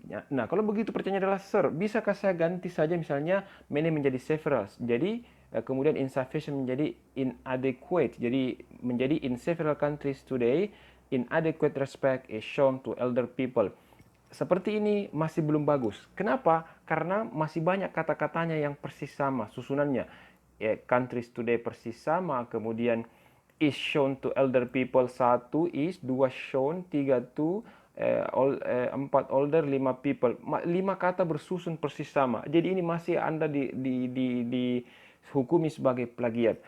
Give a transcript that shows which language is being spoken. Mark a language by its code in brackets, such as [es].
[id] Nah, kalau begitu pertanyaannya adalah, Sir, bisakah saya ganti saja misalnya many menjadi several? Jadi, kemudian insufficient menjadi inadequate. Jadi, menjadi [en] in several countries today, inadequate respect is shown to elder people. [id] Seperti ini masih belum bagus. Kenapa? Karena masih banyak kata-katanya yang persis sama susunannya. [en] Countries today [id] persis sama, kemudian [en] is shown to elder people, 1 is, 2 shown, 3 to, 4 older, 5 people. [id] 5 kata bersusun persis sama. Jadi ini masih Anda dihukumi sebagai plagiat.